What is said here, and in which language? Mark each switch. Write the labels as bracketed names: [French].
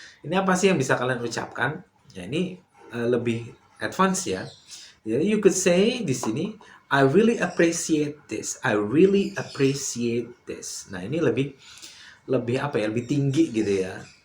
[Indonesian] Ini apa sih yang bisa kalian ucapkan? Ya, ini lebih advance ya. [English] Jadi you could say di sini I really appreciate this. I really appreciate this. [Indonesian] Nah, ini lebih lebih tinggi gitu ya.